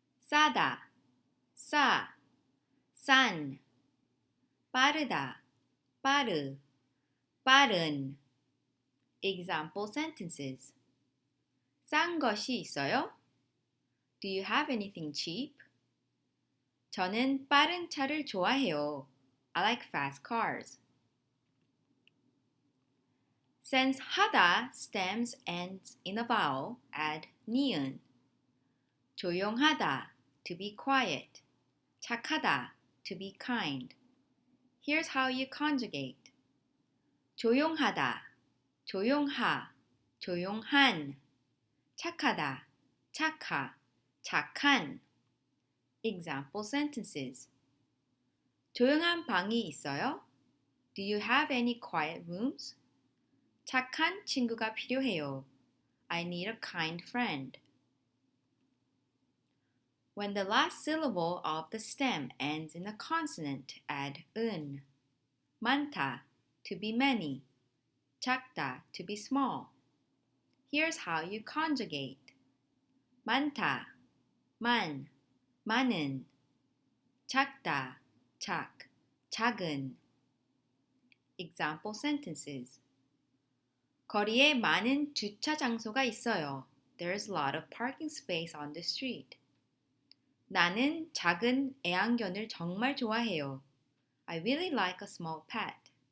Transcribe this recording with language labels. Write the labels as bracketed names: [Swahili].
[Korean] 싸다, 싸, 싼. 빠르다, 빠르, 빠른. [English] Example sentences. [Korean] 싼 것이 있어요? [English] Do you have anything cheap? [Korean] 저는 빠른 차를 좋아해요. [English] I like fast cars. Since 하다 stems ends in a vowel, add 니은. 조용하다, to be quiet. 착하다, to be kind. Here's how you conjugate. [Korean] 조용하다, 조용하, 조용한. 착하다, 착하, 착한. [English] Example sentences. [Korean] 조용한 방이 있어요? [English] Do you have any quiet rooms? [Korean] 착한 친구가 필요해요. [English] I need a kind friend. When the last syllable of the stem ends in a consonant, add 은. 많다, to be many. 작다, to be small. Here's how you conjugate. [Korean] 많다, 만, 많은. 작다, 작, 작은. [English] Example sentences. [Korean] 거리에 많은 주차 장소가 있어요. [English] There's a lot of parking space on the street. [Korean] 나는 작은 애완견을 정말 좋아해요. [English] I really like a small pet.